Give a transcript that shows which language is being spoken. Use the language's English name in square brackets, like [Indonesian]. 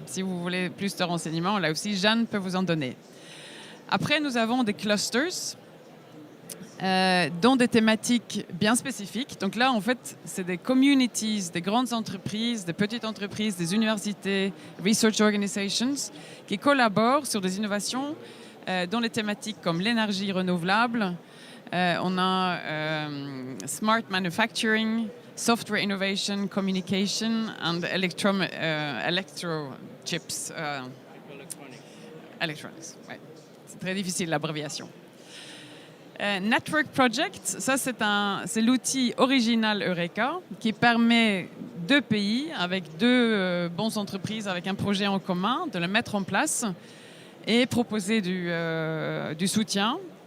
[French] Si vous voulez plus de renseignements, là aussi, Jeanne peut vous en donner. Après, nous avons des clusters dans des thématiques bien spécifiques. Donc là, en fait, c'est des communities, des grandes entreprises, des petites entreprises, des universités, [English] research organizations, [French] qui collaborent sur des innovations dans les thématiques comme l'énergie renouvelable. On a [English] smart manufacturing, software innovation, communication, and electro chips. [French] Electronics, ouais. C'est très difficile l'abréviation. Network Project, ça c'est l'outil original Eureka qui permet 2 pays avec 2 bonnes entreprises avec un projet en commun de le mettre en place et proposer du soutien.